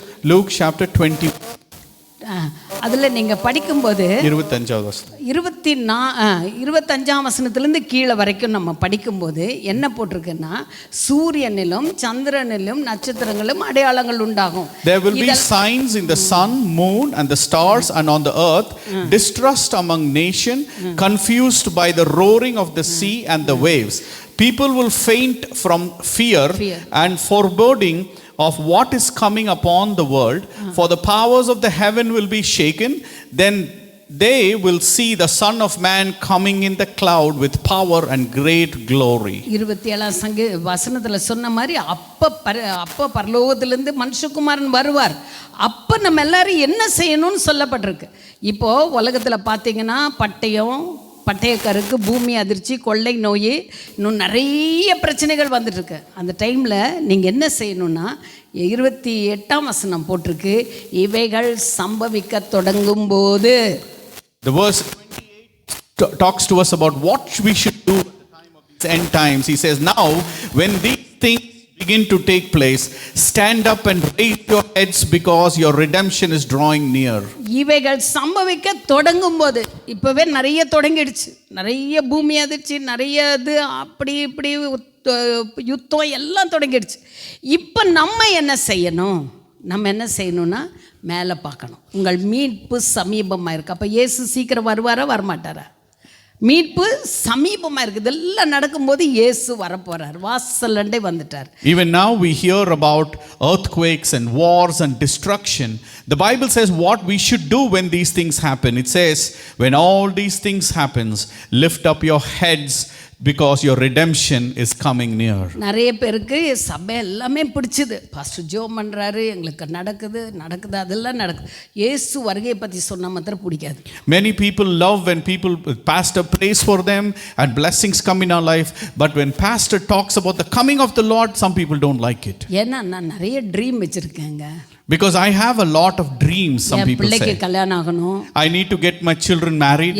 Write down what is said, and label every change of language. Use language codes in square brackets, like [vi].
[en] Luke chapter 20. [ta] அதில் நீங்கள் படிக்கும்போது 25ஆம் வசனத்திலேருந்து கீழே வரைக்கும் நம்ம படிக்கும்போது என்ன போட்டிருக்குன்னா, சூரியனிலும் சந்திரனிலும் நட்சத்திரங்களும் அடையாளங்கள் உண்டாகும். [en] There will be signs in the sun, moon and the stars and on the earth, distrust among nation, confused by the roaring of the sea and the waves. People will faint from fear and foreboding of what is coming upon the world, for the powers of the heaven will be shaken. Then they will see the Son of Man coming in the cloud with power and great glory. [ta] 27 வசனத்துல சொன்ன மாதிரி அப்ப பரலோகத்திலிருந்து மனுஷகுமாரன் வருவார். அப்ப நம்ம எல்லாரும் என்ன செய்யணும்னு சொல்லப்பட்டிருக்கு. இப்போ உலகத்துல பார்த்தீங்கன்னா பட்டயக்கருக்கு, பூமி அதிர்ச்சி, கொள்ளை நோய், இன்னும் நிறைய பிரச்சனைகள் வந்துட்டுருக்கு. அந்த டைமில் நீங்கள் என்ன செய்யணும்னா, 28ஆம் வசனம் போட்டிருக்கு, இவைகள் சம்பவிக்க தொடங்கும் போது. [en] The verse 28 talks to us about what we should do at the time of these end times. He says, now when these things begin to take place, stand up and raise your heads because your redemption is drawing near. [ta] இவைகள் சம்பவிக்க தொடங்கும் போது, இப்பவே நிறைய தொடங்கிடுச்சு. நிறைய பூமி அதிர்ச்சி, நிறைய இது அப்படி இப்படி யுத்தம் எல்லாம் தொடங்கிடுச்சு. இப்போ நம்ம என்ன செய்யணும்? நம்ம என்ன செய்யணும்னா மேலே பார்க்கணும். உங்கள் மீட்பு சமீபமாக இருக்குது. அப்போ இயேசு சீக்கிரம் வருவாரா வரமாட்டாரா? மீட்பு சமீபமாக இருக்குது. இதெல்லாம் நடக்கும்போது இயேசு வரப்போறார், வாசலண்டே வந்துட்டார். [en] Even now we hear about earthquakes and wars and destruction. The Bible says what we should do when these things happen. It says, when all these things happens, lift up your heads because your redemption is coming near. [ta] நிறைய பேருக்கு சபை எல்லாமே பிடிச்சது. Pastor ஜோம் பண்ணுறாரு, எங்களுக்கு நடக்குது அதெல்லாம் நடக்குது. இயேசு வருகையை பற்றி சொன்னால் மாத்திரம் பிடிக்காது. [en] Many people love when pastor prays for them and blessings come in our life, but when pastor talks about the coming of the Lord, some people don't like it. [ta] ஏன்னா நான் நிறைய ட்ரீம் வச்சுருக்கேங்க. [en] Because I have a lot of dreams, some people [ta] பிள்ளைக்கு [en] say. [ta] கல்யாணம் ஆகணும், [en] I need to get my children married,